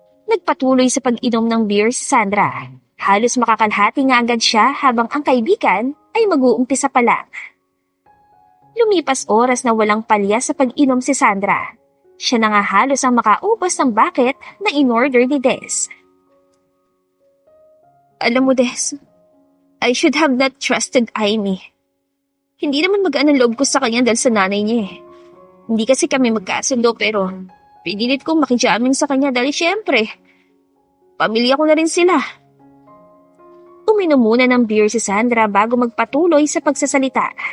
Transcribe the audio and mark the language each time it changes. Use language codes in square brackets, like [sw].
[tl] Nagpatuloy sa pag-inom ng beer si Sandra. Halos makakalhati nga agad siya habang ang kaibigan ay mag-uumpisa pa lang. Lumipas oras na walang palya sa pag-inom si Sandra. Siya na nga halos ang makaubos ng bucket na in-order ni Des. Alam mo, [en] Des, I should have not trusted Amy. [tl] Hindi naman magaan ang loob ko sa kanya dahil sa nanay niya Hindi kasi kami magkasundo pero pinilit kong makijamin sa kanya dahil syempre, pamilya ko na rin sila. Uminom muna ng beer si Sandra bago magpatuloy sa pagsasalita.